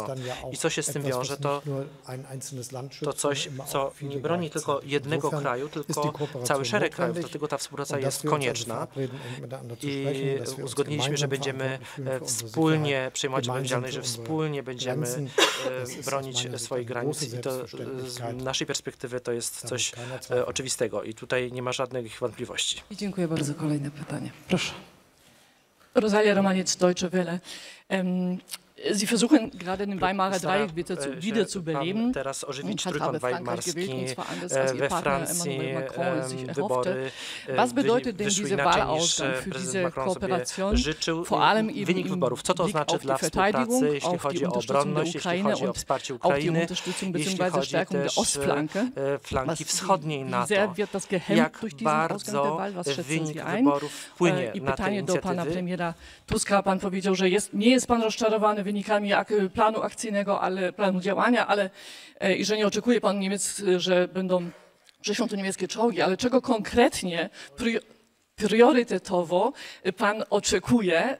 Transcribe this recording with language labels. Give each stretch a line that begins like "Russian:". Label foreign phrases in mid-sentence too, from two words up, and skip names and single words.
Polish: I co się z tym wiąże, to coś, co nie broni tylko jednego kraju, tylko cały szereg krajów, dlatego ta współpraca jest konieczna i uzgodniliśmy, że będziemy wspólnie przejmować odpowiedzialność, że wspólnie będziemy bronić swoich granic i to z naszej perspektywy to jest coś oczywistego i tutaj nie ma żadnych wątpliwości. I dziękuję bardzo. Kolejne pytanie. Proszę. Rosalia Romaniec, Deutsche Welle.
German: Sie versuchen gerade den Weimarer Dreieck wieder zu beleben.
Polish: Teraz ożywić
German: Und
Polish: trójkąt
German: habe Frankreich gewählt,
Polish: weimarski
German: und zwar anders als Ihr
Polish: we
German: Partner
Polish: Francji,
German: Emmanuel Macron sich erhoffte.
Polish: wybory
German: Was bedeutet denn
Polish: wyszły
German: dieser
Polish: inaczej niż
German: Wahlausgang für
Polish: prezydent
German: diese
Polish: Macron sobie
German: Kooperation,
Polish: życzył.
German: vor allem eben
Polish: Wynik
German: im
Polish: wyborów, co to
German: Blick
Polish: znaczy
German: auf
Polish: dla
German: die Verteidigung,
Polish: współpracy, jeśli
German: auf
Polish: chodzi
German: die
Polish: o
German: Unterstützung der
Polish: obronność, jeśli
German: Ukraine
Polish: chodzi o
German: und
Polish: wsparcie
German: auf die
Polish: Ukrainy,
German: Unterstützung
Polish: jeśli
German: bzw.
Polish: chodzi
German: Stärkung der
Polish: też
German: Ostflanke?
Polish: flanki wschodniej
German: Wie
Polish: NATO.
German: sehr wird das gehemmt
Polish: Jak
German: durch diesen Ausgang der
Polish: bardzo
German: Wahl? Was schätzen
Polish: wynik
German: Sie ein?
Polish: wyborów wpłynie I na te pytanie do pana inicjatywy. premiera Tuska. Pan powiedział, że nie jest pan rozczarowany wynikami planu akcyjnego, planu działania, i że nie oczekuje pan Niemiec, że przyślą tu niemieckie czołgi, ale czego konkretnie priorytetowo pan oczekuje?